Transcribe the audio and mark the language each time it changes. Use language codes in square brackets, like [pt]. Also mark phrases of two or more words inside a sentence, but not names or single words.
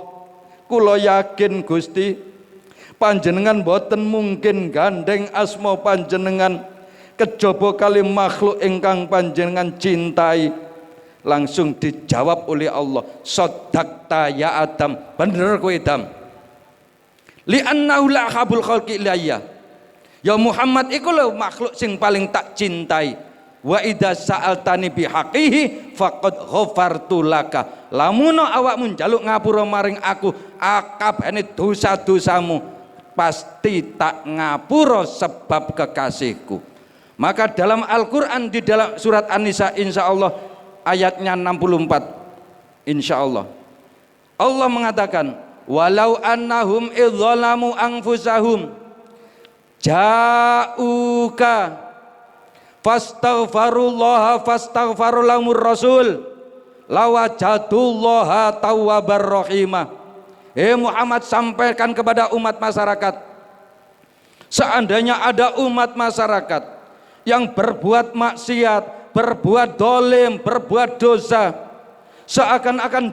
[jv] Kula yakin Gusti, panjenengan boten mungkin gandeng asma panjenengan kejaba kali makhluk ingkang panjenengan cintai. [id] Langsung dijawab oleh Allah, [ar] صدقت يا آدم, [jv] bener kowe Adam, [ar] لأنه لأحب الخلق إلي. [jv] Ya Muhammad iku lho makhluk sing paling tak cintai. [ar] وإذا سألتني بحقه فقد غفرت لك. [jv] Lamun awakmu njaluk ngapura maring aku akabane dosa-dosamu, pasti tak ngapura sebab kekasihku. [id] Maka dalam Al-Quran di dalam surat An-Nisa [ar] إن شاء الله [id] ayatnya 64 [ar] إن شاء الله [id] Allah mengatakan [ar] ولو أنهم إذ ظلموا أنفسهم جاءوك فاستغفروا الله فاستغفر لهم الرسول لوجدوا الله توابا رحيما. [id] Muhammad, sampaikan kepada umat masyarakat, seandainya ada umat masyarakat yang berbuat maksiat, berbuat dolim, berbuat dosa, seakan-akan